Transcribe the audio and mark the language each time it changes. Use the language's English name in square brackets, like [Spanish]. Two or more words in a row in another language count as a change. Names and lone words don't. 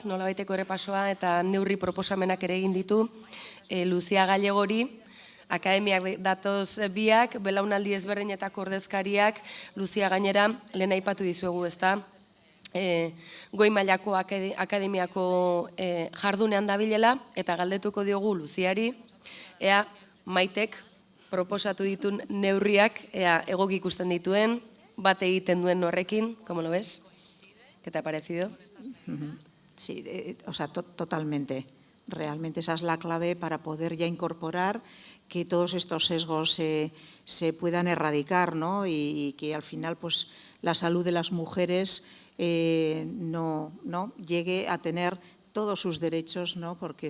[Basque] Nola baiteko errepasoa eta neurri proposamenak ere egin ditu, Lucia Gallegori, akademiak datoz biak, belaunaldi ezberdinetako ordezkariak, Lucia gainera, lehen aipatu dizuegu, ezta? Goi mailako akademiako jardunean dabilela eta galdetuko diogu Luziari ea Maitek proposatu ditun neurriak ea egok ikusten dituen, bat egiten duen horrekin, [Spanish] ¿cómo lo ves? ¿Qué te ha parecido? Sí, o sea, totalmente. Realmente esa es la clave para poder ya incorporar que todos estos sesgos se puedan erradicar, ¿no? Y que al final pues la salud de las mujeres no llegue a tener todos sus derechos, ¿no?